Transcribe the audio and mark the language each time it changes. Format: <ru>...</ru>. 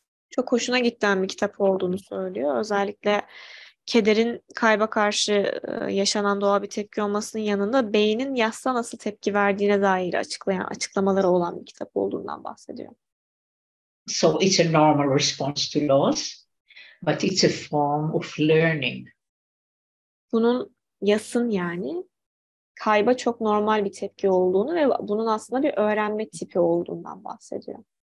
<tr>Çok hoşuna giden bir kitap olduğunu söylüyor. Özellikle kederin kayba karşı yaşanan doğal bir tepki olmasının yanında beynin yassa nasıl tepki verdiğine dair açıklamaları olan bir kitap olduğundan bahsediyor.</tr> <en>So it's a normal response to loss, but it's a form of learning.</en> <tr>Bunun yasın yani kayba çok normal bir tepki olduğunu ve bunun aslında bir öğrenme tipi olduğundan bahsediyor.</tr>